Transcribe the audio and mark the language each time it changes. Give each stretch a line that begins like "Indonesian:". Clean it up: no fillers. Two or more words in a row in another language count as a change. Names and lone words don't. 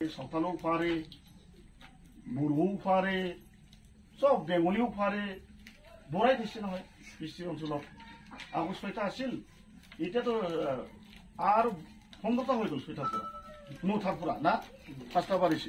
Assamese: সাঁওতালও পারে, বড়োও পারে, সব বেঙ্গলিও পারে,
Bangla: বড়াই দিচ্ছে
Assamese: নহয় বৃষ্টি অঞ্চলত। আগত 6টা আছিল, এতিয়াতো আর 15টা
Bangla: হয়ে গেল
Assamese: 6টার পৰা, 9টার পৰা না 5টা বাড়িছে।